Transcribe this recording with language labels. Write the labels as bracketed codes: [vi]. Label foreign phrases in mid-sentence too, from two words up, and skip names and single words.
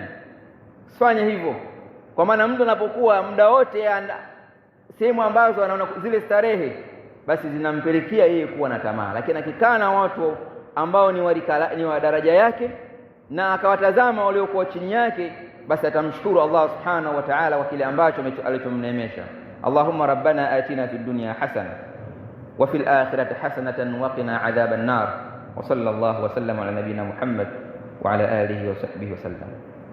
[sw] Usifanye hivyo, kwa maana mtu anapokuwa muda wote sehemu ambazo anaona zile starehe, basi zinampelekea yeye kuwa na tamaa. Lakini akikaa na watu ambao ni wa daraja yake na akawatazama waliokuwa chini yake, basi atamshukuru Allah [ar] سبحانه وتعالى [sw] kwa kile ambacho alichomneemesha. [ar] اللهم ربنا آتنا في الدنيا حسنة وفي الآخرة حسنة وقنا عذاب النار. وصلى الله وسلم على نبينا محمد وعلى آله وصحبه وسلم.